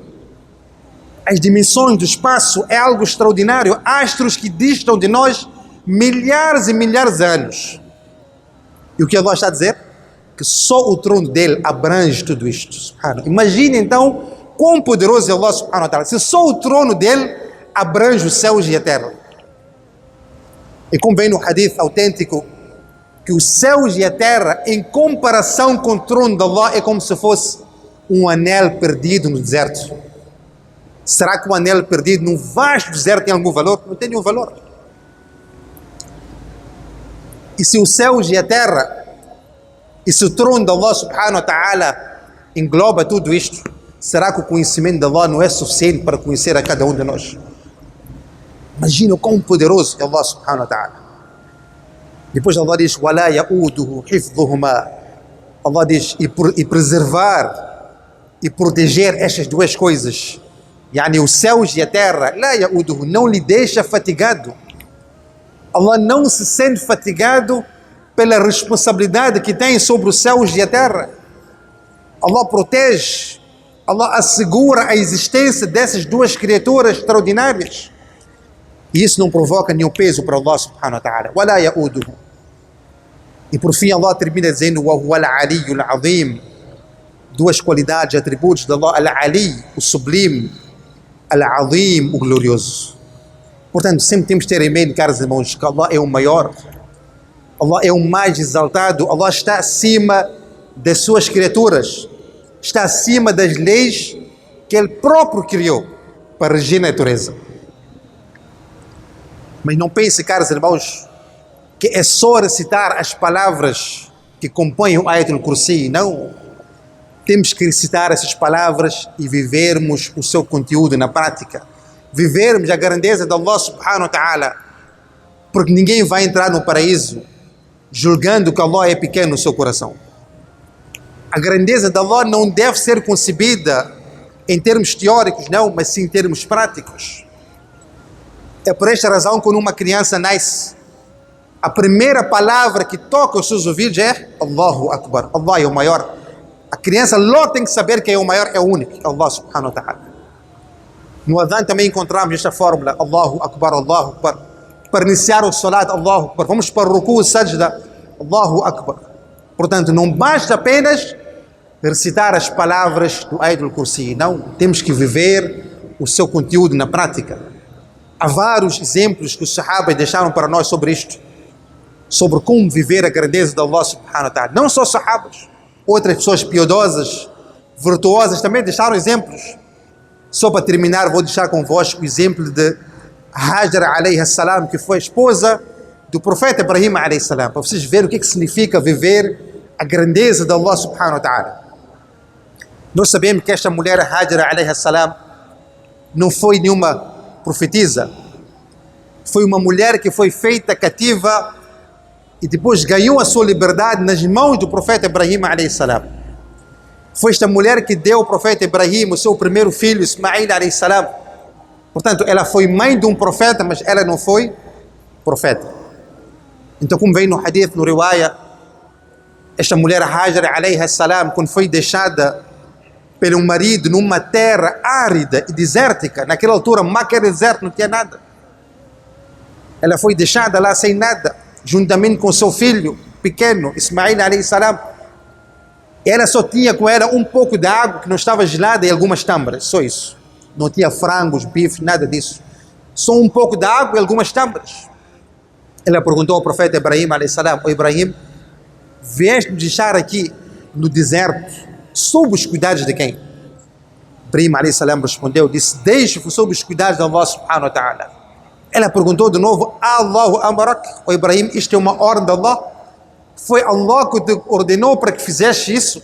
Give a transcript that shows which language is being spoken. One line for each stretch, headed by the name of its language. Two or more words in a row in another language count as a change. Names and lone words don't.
Portuguese: As dimensões do espaço é algo extraordinário. Astros que distam de nós milhares e milhares de anos. E o que Allah está a dizer? Que só o trono dele abrange tudo isto. Imagine então quão poderoso é Allah
Arabic: سبحانه وتعالى,
Portuguese: se só o trono dele abrange os céus e a terra. E como vem no hadith autêntico, que os céus e a terra, em comparação com o trono de Allah, é como se fosse um anel perdido no deserto. Será que um anel perdido num vasto deserto tem algum valor? Não tem nenhum valor. E se os céus e a terra, e se o trono de Allah
Arabic: سبحانه وتعالى
Portuguese: engloba tudo isto, será que o conhecimento de Allah não é suficiente para conhecer a cada um de nós? Imagina o quão poderoso é Allah
Arabic: سبحانه وتعالى.
Portuguese: Depois Allah diz,
Arabic: وَلَا يَؤُودُهُ حِفْظُهُمَا.
Portuguese: Allah diz, e preservar e proteger estas duas coisas, yani os céus e a terra,
Arabic: لا يؤوده,
Portuguese: não lhe deixa fatigado. Allah não se sente fatigado pela responsabilidade que tem sobre os céus e a terra. Allah protege, Allah assegura a existência dessas duas criaturas extraordinárias. E isso não provoca nenhum peso para Allah
Arabic: سبحانه وتعالى. ولا يؤوده.
Portuguese: E por fim Allah termina dizendo,
Arabic: وهو العلي العظيم.
Portuguese: Duas qualidades, atributos de Allah: al-ali, o sublime, al-azim, o glorioso. Portanto, sempre temos que ter em mente, caros irmãos, que Allah é o maior, Allah é o mais exaltado, Allah está acima das suas criaturas, está acima das leis que Ele próprio criou para regir a natureza. Mas não pense, caros irmãos, que é só recitar as palavras que compõem o Ayatul Kursi. Não. Temos que recitar essas palavras e vivermos o seu conteúdo na prática. Vivermos a grandeza de Allah
Arabic: سبحانه وتعالى.
Portuguese: Porque ninguém vai entrar no paraíso julgando que Allah é pequeno no seu coração. A grandeza de Allah não deve ser concebida em termos teóricos, não, mas sim em termos práticos. É por esta razão que quando uma criança nasce, a primeira palavra que toca os seus ouvidos é
Arabic: الله أكبر.
Portuguese: Allah é o maior. A criança logo tem que saber que é o maior, é o único, é Allah
Arabic: سبحانه وتعالى.
Portuguese: No Adhan também encontramos esta fórmula,
Arabic: الله أكبر، الله أكبر.
Portuguese: Para iniciar o salat,
Arabic: الله أكبر.
Portuguese: Vamos para o ruku e sajda,
Arabic: الله أكبر.
Portuguese: Portanto, não basta apenas recitar as palavras do Ayatul Kursi. Não, temos que viver o seu conteúdo na prática. Há vários exemplos que os sahabas deixaram para nós sobre isto. Sobre como viver a grandeza de Allah
Arabic: سبحانه وتعالى.
Portuguese: Não só sahabas, outras pessoas piedosas, virtuosas também deixaram exemplos. Só para terminar, vou deixar convosco o exemplo de Hajar
Arabic: عليه السلام,
Portuguese: que foi a esposa do profeta Ibrahim
Arabic: عليه السلام,
Portuguese: para vocês verem o que significa viver a grandeza de Allah
Arabic: سبحانه وتعالى.
Portuguese: Nós sabemos que esta mulher, Hajar
Arabic: عليه السلام,
Portuguese: não foi nenhuma profetisa. Foi uma mulher que foi feita cativa e depois ganhou a sua liberdade nas mãos do profeta Ibrahim
Arabic: عليه السلام.
Portuguese: Foi esta mulher que deu ao profeta Ibrahim o seu primeiro filho, Ismail
Arabic: عليه السلام.
Portuguese: Portanto, ela foi mãe de um profeta, mas ela não foi profeta. Então, como vem no hadith, no riwaya, esta mulher Hajar
Arabic: عليه السلام,
Portuguese: quando foi deixada pelo marido numa terra árida e desértica, naquela altura Maca era deserto, não tinha nada. Ela foi deixada lá sem nada, juntamente com seu filho pequeno, Ismail
Arabic: عليه السلام.
Portuguese: Ela só tinha com ela um pouco de água que não estava gelada e algumas tâmaras, só isso. Não tinha frangos, bife, nada disso. Só um pouco de água e algumas tâmaras. Ela perguntou ao profeta Ibrahim
Arabic: عليه السلام:
Portuguese: "Ó Ibrahim, vieste nos deixar aqui no deserto sob os cuidados de quem?" Ibrahim
Arabic: عليه السلام
Portuguese: respondeu, disse: "Deixe-vos sob os cuidados de Allah
Arabic: سبحانه وتعالى."
Portuguese: Ela perguntou de novo:
Arabic: "الله أمرك?"
Portuguese: "Ó Ibrahim, isto é uma ordem de Allah? Foi Allah que te ordenou para que fizeste isso?"